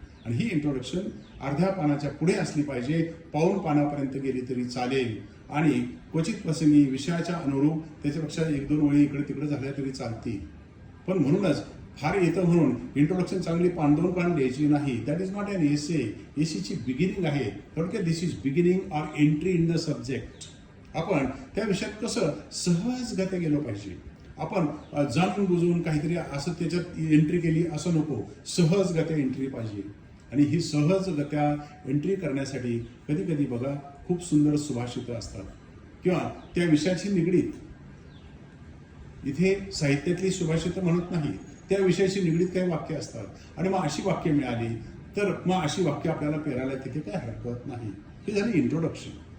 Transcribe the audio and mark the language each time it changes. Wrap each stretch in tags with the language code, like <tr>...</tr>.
<mr>आणि ही इंट्रोडक्शन अर्ध्या पानाच्या पुढे असली पाहिजे, पाऊण पानापर्यंत गेली तरी चालेल आणि क्वचित प्रसंगी विषयाच्या अनुरूप त्याच्यापेक्षा 1-2 ओळी इकडे तिकडे झाल्या तरी चालतील. पण म्हणूनच फार येतं म्हणून इंट्रोडक्शन चांगली 5-2 पान द्यायची नाही.</mr> <en>That is not an essay.</en> <mr>एसीची beginning आहे.</mr> <en>थोडक्यात this is beginning or entry in the subject.</en> <mr>आपण त्या विषयात कसं सहजगत्या गेलो पाहिजे. आपण जाणून बुजून काहीतरी असं त्याच्यात एंट्री केली असं नको, सहजगत्या एंट्री पाहिजे. आणि ही सहजगत्या एंट्री करण्यासाठी कधी कधी बघा खूप सुंदर सुभाषितं असतात किंवा त्या विषयाशी निगडीत, इथे साहित्यातली सुभाषितं म्हणत नाही, त्या विषयाशी निगडीत काही वाक्य असतात आणि मग अशी वाक्य मिळाली तर मग अशी वाक्य आपल्याला पेरायला तिथे काय हरकत नाही. ही झाली इंट्रोडक्शन.</mr>